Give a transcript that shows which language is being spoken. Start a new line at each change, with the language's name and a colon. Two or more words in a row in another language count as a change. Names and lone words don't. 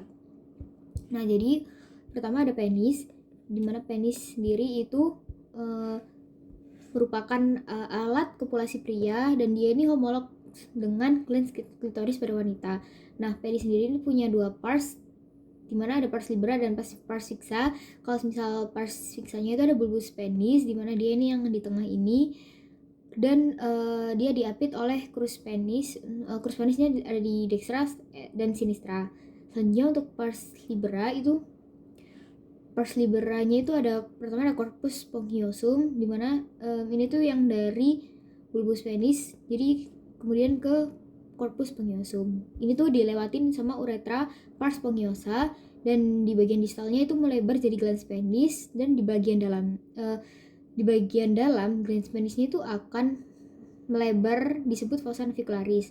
Indonesian: Nah, jadi pertama ada penis, dimana penis sendiri itu merupakan alat kopulasi pria dan dia ini homolog dengan glans klitoris pada wanita. Nah, penis sendiri ini punya dua pars, dimana ada
Latin: pars libera
Indonesian: dan
Latin: pars fixa.
Indonesian: Kalau misal
Latin: pars fixanya
Indonesian: itu ada
Latin: bulbus penis,
Indonesian: dimana dia ini yang di tengah ini, dan dia diapit oleh
Latin: crus penis. Crus penisnya
Indonesian: ada di dextra dan sinistra. Selanjutnya untuk
Latin: pars libera
Indonesian: itu,
Latin: pars liberanya
Indonesian: itu ada pertama ada
Latin: corpus spongiosum,
Indonesian: dimana ini tuh yang dari
Latin: bulbus penis,
Indonesian: jadi kemudian ke
Latin: corpus spongiosum.
Indonesian: Ini tuh dilewatin sama uretra
Latin: pars spongiosa,
Indonesian: dan di bagian distalnya itu melebar jadi
Latin: glans penis,
Indonesian: dan di bagian dalam
Latin: glans penisnya
Indonesian: itu akan melebar disebut
Latin: fossa navicularis.